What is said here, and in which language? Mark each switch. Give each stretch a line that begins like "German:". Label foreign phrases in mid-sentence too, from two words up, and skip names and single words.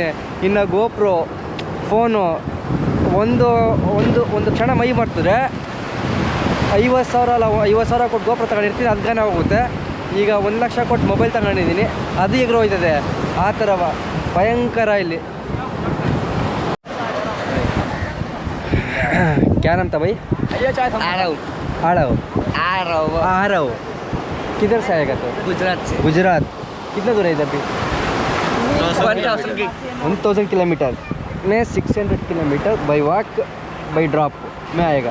Kannada: ಇನ್ನು ಗೋಪ್ರೋ ಫೋನು ಒಂದು ಕ್ಷಣ ಮೈ ಮಾಡ್ತಿದ್ರೆ 50,000 ಕೊಟ್ಟು ಗೋಪ್ರೋ ತಗೊಂಡಿರ್ತೀನಿ, ಅದಕ್ಕೆ ಹೋಗುತ್ತೆ. ಈಗ 1 ಲಕ್ಷ ಕೊಟ್ಟು ಮೊಬೈಲ್ ತಗೊಂಡಿದ್ದೀನಿ, ಅದು ಈಗ ಹೋಯ್ತದೆ. ಆ ಥರ ಭಯಂಕರ ಇಲ್ಲಿ.
Hindi: क्या नाम था भाई? आरव। किधर से आएगा तो? गुजरात। कितना दूर है इधर भी? 1000 किलोमीटर में 600 किलोमीटर
English: by walk by drop
Hindi: में आएगा.